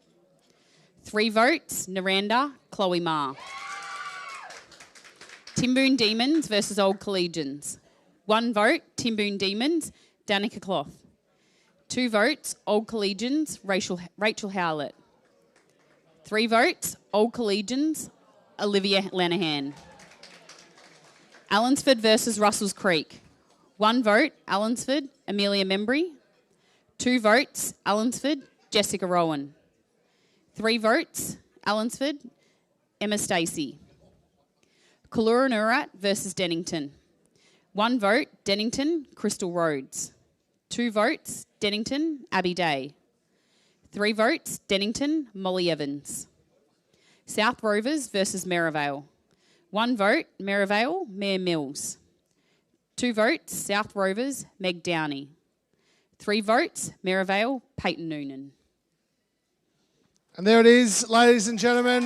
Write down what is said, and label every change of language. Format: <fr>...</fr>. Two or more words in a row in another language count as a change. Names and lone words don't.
<en>3 votes, Naranda, Chloe Ma. Timboon Demons versus Old Collegians. 1 vote, Timboon Demons, Danica Cloth. 2 votes, Old Collegians, Rachel Howlett. 3 votes, Old Collegians, Olivia Lanahan. Allensford versus Russell's Creek. 1 vote, Allensford, Amelia Membry. 2 votes, Allensford, Jessica Rowan. 3 votes, Allensford, Emma Stacey. Kalura Nurat versus Dennington. 1 vote, Dennington, Crystal Rhodes. 2 votes, Dennington, Abby Day. 3 votes, Dennington, Molly Evans. South Rovers versus Merivale. 1 vote, Merivale, Mare Mills. 2 votes, South Rovers, Meg Downey. 3 votes, Merivale, Peyton Noonan. And there it is, ladies and gentlemen.</en>